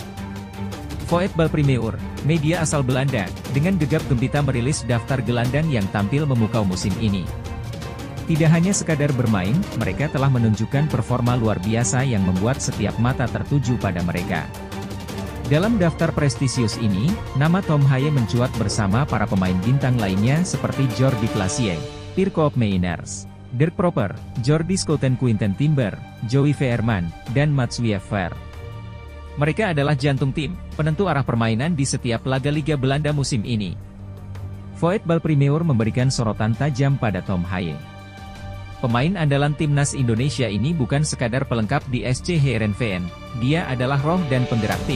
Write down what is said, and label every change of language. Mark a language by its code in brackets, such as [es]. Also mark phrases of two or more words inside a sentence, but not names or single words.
[id] Voetbal Premier, media asal Belanda, dengan gegap gempita merilis daftar gelandang yang tampil memukau musim ini. Tidak hanya sekadar bermain, mereka telah menunjukkan performa luar biasa yang membuat setiap mata tertuju pada mereka. Dalam daftar prestisius ini, nama Tom Haye mencuat bersama para pemain bintang lainnya seperti Jordi Clasie, Pirkop Meiners, Dirk Proper, Jordi Schouten, Quinten Timber, Joey Veerman, dan Mats Wiever. Mereka adalah jantung tim, penentu arah permainan di setiap laga Liga Belanda musim ini. Voetbal Premier memberikan sorotan tajam pada Tom Haye. Pemain andalan timnas Indonesia ini bukan sekadar pelengkap di SC Heerenveen, dia adalah roh dan penggerak tim.